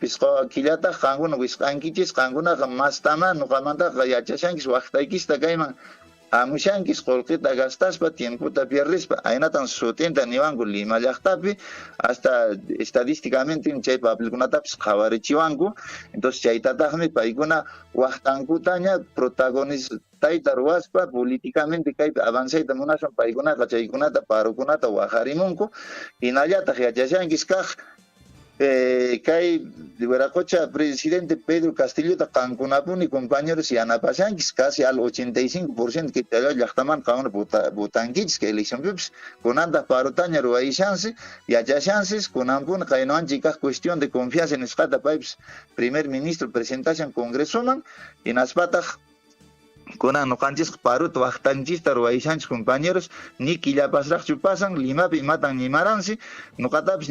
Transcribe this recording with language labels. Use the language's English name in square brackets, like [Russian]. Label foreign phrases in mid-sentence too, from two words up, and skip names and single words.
[Quechua] pisqa killataq qankuna wisqankichis qankunaqa mastama nuqamantaqa yachashankis waqtaykista kayman amushankis qullqita gastaspa tiemputa pierdispa aynatan sutenta niwanku Lima llaqtapi hasta estadísticamente chay papelkunatapis qhawarichiwanku entonces chaytataqmi paykuna waqtankutaña protagonistayta ruwaspa políticamente kaypi avancayta munashan paykunaqa chaykunata parukunata waqharimunku hinallataq yachashankis kaq kay Veracocha presidente Pedro Castillo qankunapuni compañeros yanapashankis [Spanish] casi al [Quechua] 85% que te llaqtaman qawna votankichis que eleccionpipis kunanta parutaña ruwayishansi yachashansis kunankuna qaynuanchik kaq [Spanish] cuestión de confianza [Quechua] nisqata paypis [Spanish] primer ministro [Quechua] presentashan congresoman hinaspataq kunan nuqanchis paruta waqtanchista ruwayishanchis compañeros ni killapasraqchu pasan Limapi matan nimaransi nuqatapis